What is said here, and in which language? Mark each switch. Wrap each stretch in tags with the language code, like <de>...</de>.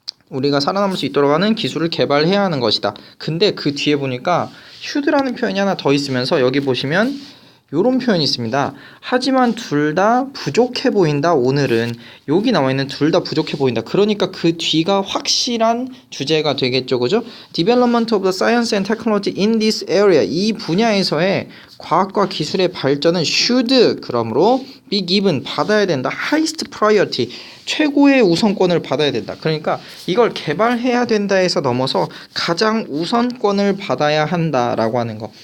<ko>우리가 살아남을 수 있도록 하는 기술을 개발해야 하는 것이다. 근데 그 뒤에 보니까 should라는 표현이 하나 더 있으면서 여기 보시면 요런 표현이 있습니다. 하지만 둘 다 부족해 보인다. 오늘은 여기 나와 있는 둘 다 부족해 보인다. 그러니까 그 뒤가 확실한 주제가 되겠죠, 그죠?</ko> <en>Development of the science and technology in this area.</en> <ko>이 분야에서의 과학과 기술의 발전은 should, 그러므로</ko> <en>be given,</en> <ko>받아야 된다.</ko> <en>highest priority,</en> <ko>최고의 우선권을 받아야 된다. 그러니까 이걸 개발해야 된다에서 넘어서 가장 우선권을 받아야 한다라고 하는 거.</ko>